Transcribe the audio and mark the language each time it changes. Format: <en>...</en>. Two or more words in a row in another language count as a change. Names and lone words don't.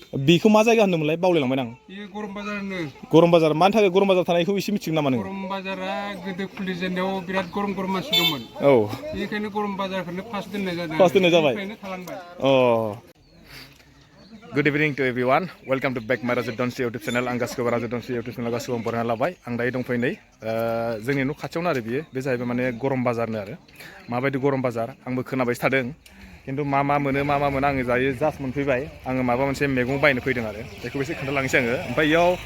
<brx>बेखौ मा जायगा होनदोंमोनलाय बावलायलांबाय आं बेयो गरम बाजार होनो गरम बाजार मानि थाखाय गरम बाजार थानायखौ एसे मिथिगोन नामा नोङो गरम बाजारा गोदो खुलिजेननायाव बिराद गरम मानसि दंमोन औ बेनिखायनो गरम बाजारखौनो फार्स्ट दोननाय जादों फार्स्ट दोननाय जाबाय बेनिफ्रायनो थालांबाय</brx> <en>Good evening to everyone. Welcome to back my Raja Donsi YouTube channel.</en> <brx>आं गासिबो Raja Donsi YouTube channel गासिबो बरायना लाबाय आं दायो दंफैयो नै जोंनि न' खाथियावनो आरो बियो बे जाहैबाय माने गरम बाजारनो आरो माबायदि गरम बाजार आंबो खोनाबायसो थादों खिन्थु मा मोनो आङो जायो जास्ट मोनफैबाय आङो माबा मोनसे मैगं बायनो फैदों आरो बेखौ एसे खोन्थालांनोसै आङो ओमफ्राय इयाव</brx>